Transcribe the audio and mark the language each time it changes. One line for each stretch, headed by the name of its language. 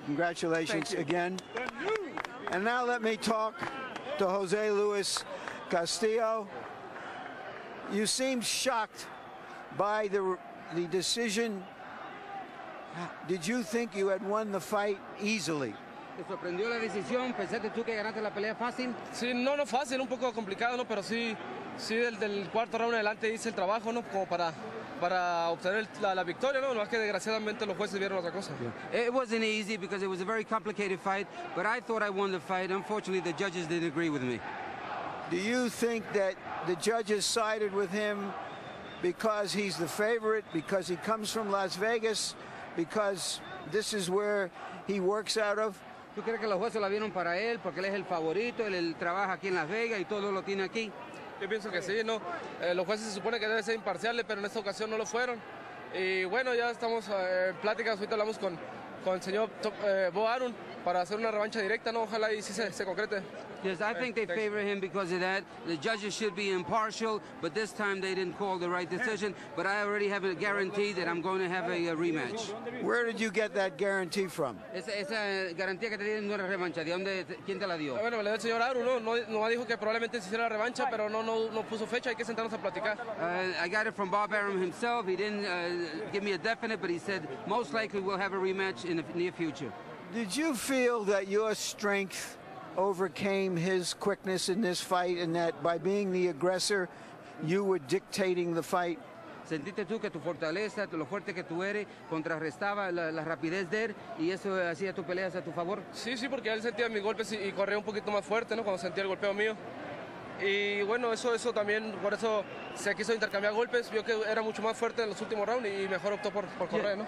English: Congratulations again. And now let me talk to Jose Luis Castillo. You seemed shocked by the decision. Did you think you had won the fight easily?
Spanish: ¿Te sorprendió la decisión? ¿Pensaste tú que ganaste la pelea fácil? Sí, no fácil, un poco complicado, ¿no? Pero sí del cuarto round en adelante hice el trabajo, ¿no? Como para obtener la victoria, ¿no? Más que desgraciadamente los jueces vieron otra cosa.
English: It wasn't easy because it was a very complicated fight, but I thought I won the fight. Unfortunately, the judges didn't agree with me. Do you think that the judges sided with him because he's the favorite, because he comes from Las Vegas, because this is where he works out of?
Spanish: ¿Tú crees que los jueces la vieron para él porque él es el favorito, él trabaja aquí en Las Vegas y todo lo tiene aquí? Yo pienso que sí, ¿no? Los jueces se supone que deben ser imparciales, pero en esta ocasión no lo fueron. Y bueno, ya estamos en pláticas, ahorita hablamos con el señor Bo Arum para hacer una revancha directa, ¿no? Ojalá y sí se concrete.
English: Yes, I think they favor him because of that. The judges should be impartial, but this time they didn't call the right decision. But I already have a guarantee that I'm going to have a rematch. Where did you get that guarantee from?
Spanish: Esa garantía que te dieron no era revancha. ¿Quién te la dio? Bueno, me la dio el señor Arum, ¿no? No dijo que probablemente se hiciera la revancha, pero no puso fecha. Hay que sentarnos a platicar.
English: I got it from Bob Arum himself. He didn't give me a definite, but he said most likely we'll have a rematch in the near future. Did you feel that your strength overcame his quickness in this fight, and that by being the aggressor, you were dictating the fight?
Spanish: ¿Sentiste tú que tu fortaleza, lo fuerte que tú eres, contrarrestaba la rapidez de él y eso hacía tu pelea a tu favor? Sí, porque él sentía mis golpes y corría un poquito más fuerte, ¿no? Cuando sentía el golpeo mío. Y bueno, eso también, por eso se quiso intercambiar golpes. Vio que era mucho más fuerte en los últimos rounds y mejor optó por correr, ¿no?